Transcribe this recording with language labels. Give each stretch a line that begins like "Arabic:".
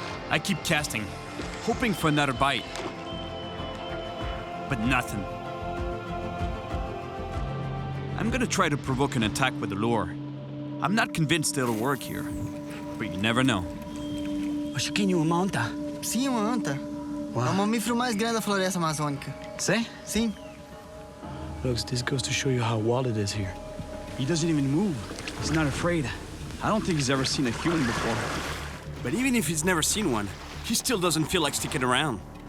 English: I keep casting, hoping for another bite. But nothing. I'm gonna try to provoke an attack with the lure. I'm not convinced it'll work here, but you never know.
Portuguese: O Chiquinho, uma anta. Sim, uma anta. É o mamífero mais grande da floresta amazônica.
English: See?
Portuguese: Sim.
English: Look, this goes to show you how wild it is here. He doesn't even move. He's not afraid. I don't think he's ever seen a human before. But even if he's never seen one, he still doesn't feel like sticking around.